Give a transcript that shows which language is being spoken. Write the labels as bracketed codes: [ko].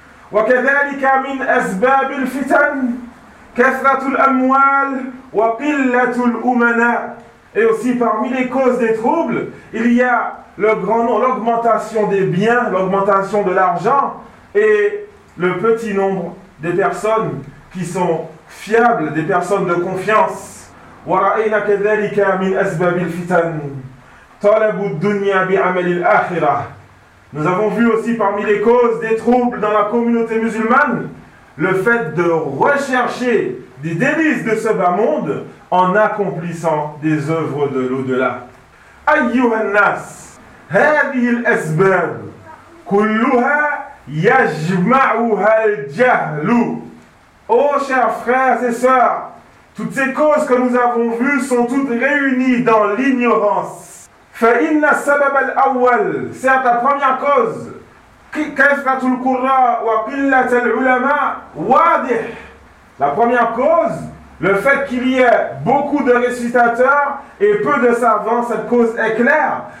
[ar] وَكَذَلِكَ مِنْ أَسْبَابِ الْفِتَنِ كَثْرَةُ الْأَمْوَالِ وَقِلَّةُ الْأُمَنَاءِ [fr] Et aussi parmi les causes des troubles, il y a le grand nombre, l'augmentation des biens, l'augmentation de l'argent et le petit nombre des personnes qui sont fiables, des personnes de confiance. [ar] ورأينا كذلك من أسباب الفتن طلب الدنيا بعمل الآخرة. [fr] Nous avons vu aussi parmi les causes des troubles dans la communauté musulmane le fait de rechercher des délices de ce bas monde en accomplissant des œuvres de l'au-delà. [ar] أيها الناس هذه الأسباب كلها يجمعها الجهل. [fr] Ô chers frères et sœurs, toutes ces causes que nous avons vues sont toutes réunies dans l'ignorance. [ar] فَإِنَّ السَّبَبَ الْأَوَّلِ [fr] C'est la première cause. [ar] كَثْرَةُ الْقُرَّاءِ وَقِلَّةَ الْعُلَمَاءِ وَاضِحٌ [fr] La première cause, le fait qu'il y ait beaucoup de récitateurs et peu de savants, cette cause est claire.